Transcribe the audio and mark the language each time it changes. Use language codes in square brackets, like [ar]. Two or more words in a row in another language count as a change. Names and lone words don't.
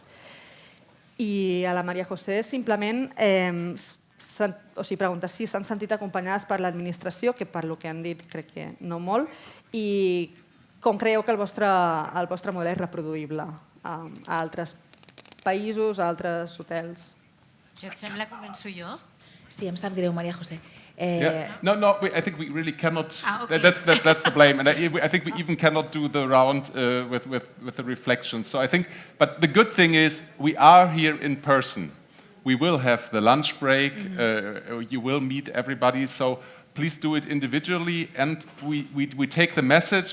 [ca] I a la Maria José simplement preguntar si s'han sentit acompanyades per l'administració, que per lo que han dit crec que no molt, i com creieu que el vostre model és reproduïble a altres països, a altres hotels. Si et sembla, començo jo? Sí, em sap greu, Maria José. [en] No, I think we really cannot. Okay. That's the blame, and I think we even cannot do the round with the reflection. So I think, but the good thing is we are here in person. We will have the lunch break. You will meet everybody. So please do it individually, and we take the message.